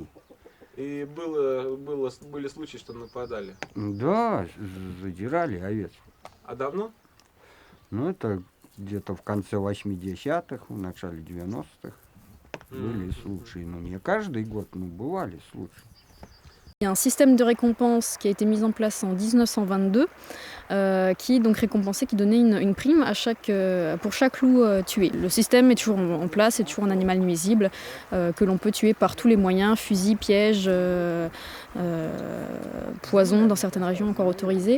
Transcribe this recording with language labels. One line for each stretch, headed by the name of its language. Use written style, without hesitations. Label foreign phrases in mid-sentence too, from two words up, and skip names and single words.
Russian: И были случаи, что нападали? Да, задирали овец. А давно? Ну, это где-то в конце 80-х, в начале 90-х были случаи. Ну, не каждый год, но бывали случаи.
French: Il y a un système de récompense qui a été mis en place en 1922 qui donc récompensait, qui donnait une prime pour chaque loup tué. Le système est toujours en place, c'est toujours un animal nuisible que l'on peut tuer par tous les moyens, fusil, piège, poison dans certaines régions encore autorisées.